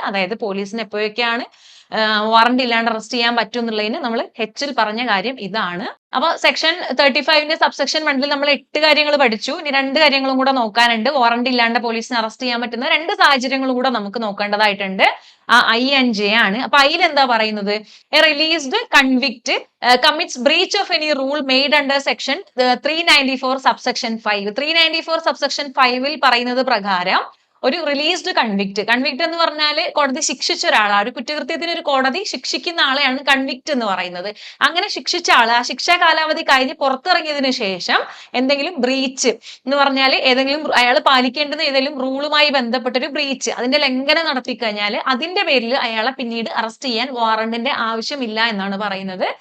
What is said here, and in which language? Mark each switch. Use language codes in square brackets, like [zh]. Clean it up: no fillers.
[ml] അതായത് പോലീസിന് എപ്പോഴൊക്കെയാണ് വാറണ്ടി ഇല്ലാണ്ട് അറസ്റ്റ് ചെയ്യാൻ പറ്റും എന്നുള്ളതിന് നമ്മൾ Hൽ പറഞ്ഞ കാര്യം ഇതാണ്. അപ്പൊ സെക്ഷൻ 35ന്റെ സബ്സെക്ഷൻ 1 നമ്മൾ 8 കാര്യങ്ങൾ പഠിച്ചു. ഇനി 2 കാര്യങ്ങളും കൂടെ നോക്കാനുണ്ട്. വാറണ്ടി ഇല്ലാണ്ട് പോലീസിനെ അറസ്റ്റ് ചെയ്യാൻ പറ്റുന്ന 2 സാഹചര്യങ്ങളും കൂടെ നമുക്ക് നോക്കേണ്ടതായിട്ടുണ്ട്. I and J ആണ്. അപ്പൊ അതിൽ എന്താ പറയുന്നത്, [en] A released convict commits breach of any rule made under section 394 subsection 5. [ml] 394 subsection 5ൽ പറയുന്നത് പ്രകാരം ഒരു റിലീസ്ഡ് കൺവിക്ട് എന്ന് പറഞ്ഞാൽ കോടതി ശിക്ഷിച്ച ഒരാളാണ്. ഒരു കുറ്റകൃത്യത്തിന് ഒരു കോടതി ശിക്ഷിക്കുന്ന ആളെയാണ് കൺവിക്ട് എന്ന് പറയുന്നത്. അങ്ങനെ ശിക്ഷിച്ച ആള് ആ ശിക്ഷാ കാലാവധി കഴിഞ്ഞ് പുറത്തിറങ്ങിയതിനു ശേഷം എന്തെങ്കിലും ബ്രീച്ച് എന്ന് പറഞ്ഞാൽ അയാൾ പാലിക്കേണ്ടുന്ന ഏതെങ്കിലും റൂളുമായി ബന്ധപ്പെട്ട ഒരു ബ്രീച്ച്, അതിന്റെ ലംഘനം നടത്തി കഴിഞ്ഞാൽ അതിന്റെ പേരിൽ അയാളെ പിന്നീട് അറസ്റ്റ് ചെയ്യാൻ വാറണ്ടിന്റെ ആവശ്യമില്ല എന്നാണ് പറയുന്നത്.